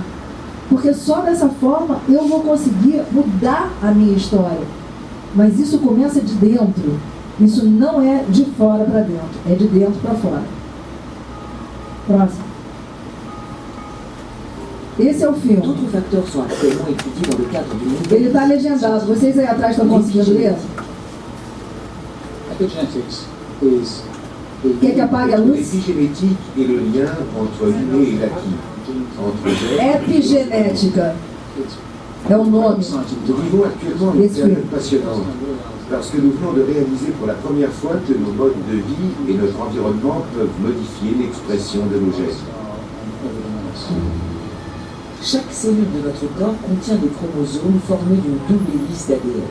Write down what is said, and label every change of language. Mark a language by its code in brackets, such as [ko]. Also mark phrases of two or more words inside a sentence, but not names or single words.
[pt] Porque só dessa forma eu vou conseguir mudar a minha história. Mas isso começa de dentro. Isso não é de fora para dentro, é de dentro para fora. Próximo. Esse é o filme. [fr] D'autres facteurs sont actuellement étudiés dans le cadre du [pt] Ele está legendado. Vocês aí atrás estão conseguindo ler? [en] Epigenetics is [pt] Quer que apague a luz? [fr] L'épigénétique est le lien entre l'inné et l'acquis, entre gènes. [pt] Epigenética é o nome. [fr] Nous vivons actuellement une période passionnante, parce que nous venons de réaliser pour la première fois que nos modes de vie et notre environnement peuvent modifier l'expression de nos gènes. Chaque cellule de notre corps contient des chromosomes formés d'une double hélice d'ADN.